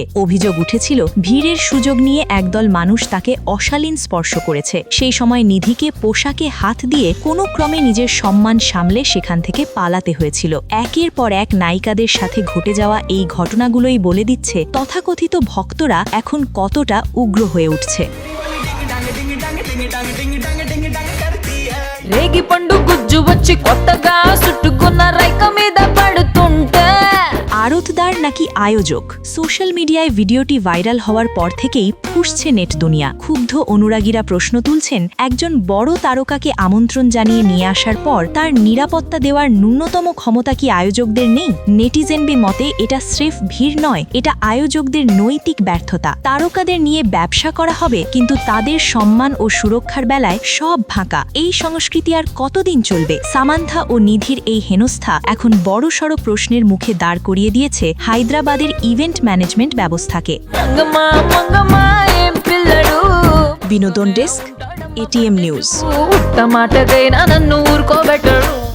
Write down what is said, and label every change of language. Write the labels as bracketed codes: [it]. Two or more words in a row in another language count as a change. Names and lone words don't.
[bn] অভিযোগ উঠেছিল, ভিড়ের সুযোগ নিয়ে একদল মানুষ তাকে অশালীন স্পর্শ করেছে। সেই সময় নিধিকে পোশাকে হাত দিয়ে কোনো ক্রমে নিজের সম্মান সামলে সেখান থেকে পালাতে হয়েছিল। একের পর এক নায়িকাদের সাথে ঘটে যাওয়া এই ঘটনাগুলোই বলে দিচ্ছে তথাকথিত ভক্তরা এখন কতটা উগ্র হয়ে উঠছে। [te] రేగి పండు గుజ్జు వచ్చి కొత్తగా సుట్టుకున్న రైక మీద పడుతుంటే [bn] আড়তদার নাকি আয়োজক? [en] social media [bn] ভিডিওটি ভাইরাল হওয়ার পর থেকেই ফুঁসছে নেট দুনিয়া। ক্ষুব্ধ অনুরাগীরা প্রশ্ন তুলছেন, একজন বড় তারকাকে আমন্ত্রণ জানিয়ে নিয়ে আসার পর তার নিরাপত্তা দেওয়ার ন্যূনতম ক্ষমতা কি আয়োজকদের নেই? নেটিজেনদের মতে এটা স্রেফ ভিড় নয়, এটা আয়োজকদের নৈতিক ব্যর্থতা। তারকাদের নিয়ে ব্যবসা করা হবে, কিন্তু তাদের সম্মান ও সুরক্ষার বেলায় সব ফাঁকা। এই সংস্কৃতি আর কতদিন চলবে? সামান্থা ও নিধির এই হেনস্থা এখন বড়সড় প্রশ্নের মুখে দাঁড় করিয়ে দিয়েছে হায়দ্রাবাদের [en] event management [bn] ব্যবস্থাকে। বিনোদন ডেস্ক, এটিএম নিউজ। [te] టమాటా నన్ను ఊరుకోబెట్టడు।